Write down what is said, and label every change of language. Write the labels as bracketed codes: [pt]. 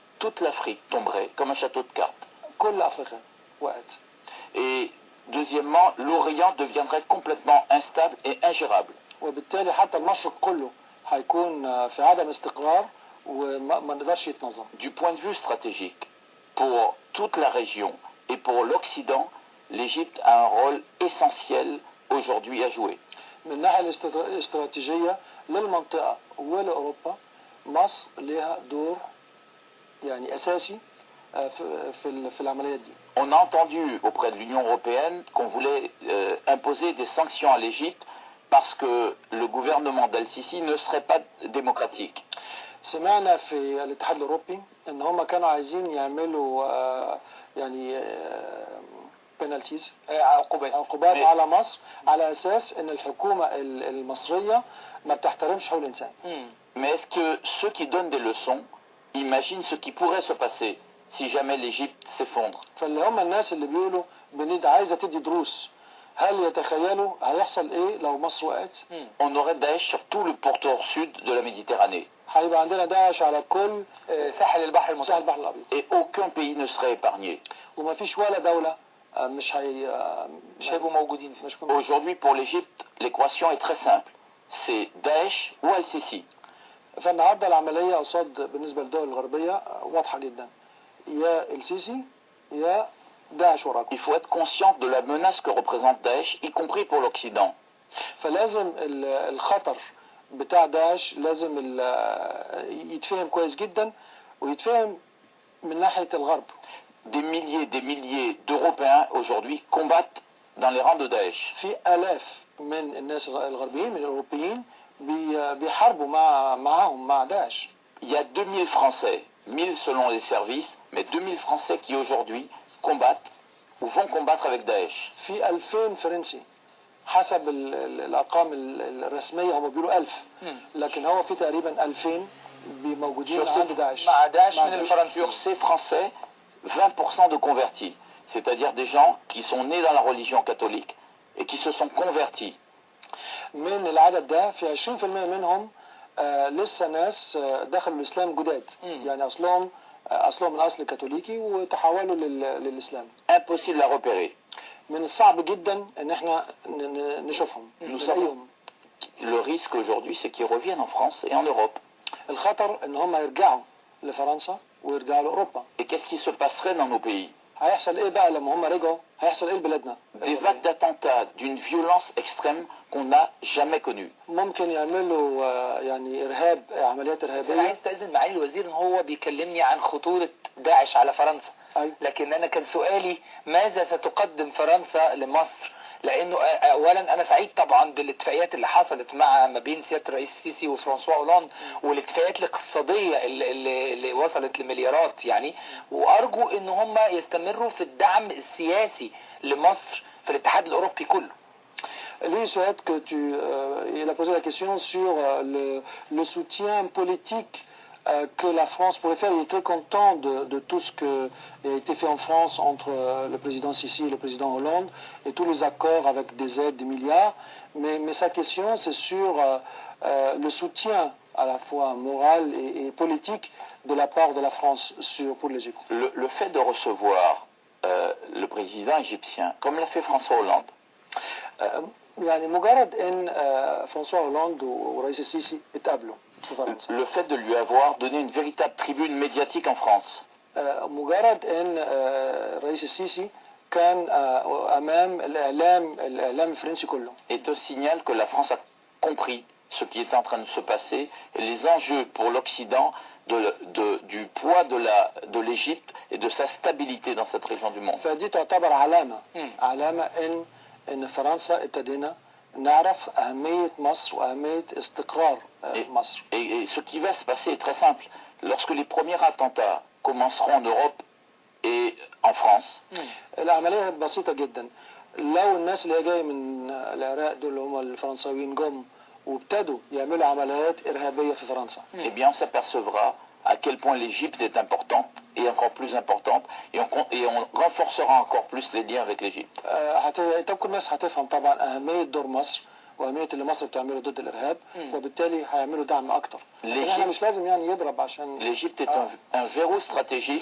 [fr] toute l'Afrique tomberait comme un château de cartes. [ar] كل أفريقيا وقعت. [fr] Et deuxièmement, l'Orient deviendrait complètement instable et ingérable. [ar] وبالتالي حتى المشرق كله هيكون في عدم استقرار وما نقدرش يتنظم. [fr] Du point de vue stratégique, pour toute la région et pour l'Occident, l'Égypte a un rôle essentiel aujourd'hui à jouer. [ar] من الناحية الاستراتيجية للمنطقة ولأوروبا مصر لها دور يعني أساسي في العمليات دي. [fr] On a entendu auprès de l'Union européenne qu'on voulait imposer des sanctions à l'Égypte parce que le gouvernement d'Al-Sisi ne serait pas démocratique. [ar] سمعنا في الاتحاد الأوروبي إن هم كانوا عايزين يعملوا يعني بنالتيز عقوبات على مصر على أساس إن الحكومة المصرية ما بتحترمش حقوق الإنسان. [fr] Mais est-ce que ceux qui donnent des leçons imaginent ce qui pourrait se passer si jamais l'Égypte s'effondre? [ar] فاللي هم الناس اللي بيقولوا عايزة تدي دروس هل يتخيلوا هيحصل إيه لو مصر وقعت؟ [fr] On aurait Daesh sur tout le pourtour sud de la Méditerranée. [ar] هيبقى عندنا داعش على كل ساحل البحر الأبيض. [fr] Et aucun pays ne serait épargné. [ar] وما فيش ولا دولة مش هيبقوا موجودين. [fr] Aujourd'hui pour l'Égypte, l'équation est très simple. C'est Daesh ou Al-Sisi. [ar] فالنهارده العملية قصاد بالنسبة للدول الغربية واضحة جدا. يا السيسي يا داعش وراكم. [fr] Il faut être conscient de la menace que représente Daesh, y compris pour l'Occident. [ar] فلازم الخطر بتاع داعش لازم يتفهم كويس جدا ويتفهم من ناحية الغرب. [fr] Des milliers d'Européens aujourd'hui combattent dans les rangs de Daesh. [ar] في آلاف من الناس الغربيين من الأوروبيين بيحاربوا مع داعش. [fr] Il y a 2000 Français, 1000 selon les services, mais 2000 Français qui aujourd'hui combattent ou vont combattre avec Daesh. [ar] في 2000 فرنسي حسب الأرقام الرسمية هم بيقولوا 1000 لكن هو في تقريبا 2000 موجودين عند داعش. مع داعش من الفرنسيين. [fr] Sur ces Français, 20% de convertis, c'est-à-dire des gens qui sont nés dans la religion catholique et qui se sont convertis. [ar] من العدد ده في 20% منهم لسه ناس دخلوا الإسلام جداد يعني أصلهم من أصل كاثوليكي وتحولوا للإسلام. [fr] Impossible à repérer. [ar] من الصعب جدا ان احنا نشوفهم. [fr] Le risque aujourd'hui c'est qu'ils reviennent en France et en Europe. [ar] الخطر ان هم يرجعوا لفرنسا ويرجعوا لأوروبا. [fr] Et qu'est-ce qui se passerait dans nos pays? [ar] هيحصل ايه بقى لما هم رجعوا؟ هيحصل ايه لبلادنا؟ [fr] Des vagues d'attentats d'une violence extrême qu'on n'a jamais connue. [ar] ممكن يعملوا يعني عمليات إرهابية. أنا عايز أستأذن معالي الوزير إن هو بيكلمني عن خطورة داعش على فرنسا. لكن أنا كان سؤالي ماذا ستقدم فرنسا لمصر؟ لأنه أولا أنا سعيد طبعا بالاتفاقيات اللي حصلت ما بين سيادة الرئيس السيسي وفرانسوا أولاند والاتفاقيات الاقتصادية اللي وصلت لمليارات يعني وأرجو إن هم يستمروا في الدعم السياسي لمصر في الاتحاد الأوروبي كله. [fr] Lui souhaite que il a posé la question sur le soutien politique que la France pourrait faire. Il est très content de tout ce qui a été fait en France entre le président Sisi et le président Hollande et tous les accords avec des aides, des milliards. Mais sa question, c'est sur le soutien à la fois moral et politique de la part de la France pour l'Égypte. Le fait de recevoir le président égyptien, comme l'a fait François Hollande, [ar] يعني مجرد ان فرانسوا هولاند ورئيس السيسي اتقابلوا في فرنسا. [fr] Le fait de lui avoir donné une véritable tribune médiatique en France. [ar] مجرد ان رئيس السيسي كان امام الاعلام الفرنسي كله. [fr] Est un signal que la France a compris ce qui est en train de se passer et les enjeux pour l'Occident du poids de l'Égypte et de sa stabilité dans cette région du monde. [ar] فدي تعتبر علامة ان فرنسا ابتدينا نعرف أهمية مصر وأهمية استقرار مصر. [fr] Et ce qui va se passer est très simple. Lorsque les premiers attentats commenceront en Europe et en France. [ar] العملية بسيطة جدا. لو الناس اللي جاية من العراق دول هم الفرنساويين جم وابتدوا يعملوا عمليات إرهابية في فرنسا. [fr] Eh bien, on s'apercevra à quel point l'Égypte est importante et encore plus importante et on renforcera encore plus les liens avec l'Égypte. [ar] الناس هتفهم طبعا أهمية دور مصر واهميه اللي مصر بتعمله ضد الارهاب وبالتالي هيعملوا دعم اكتر. احنا مش لازم يعني يضرب عشان [fr] l'Égypte est un verrou stratégique.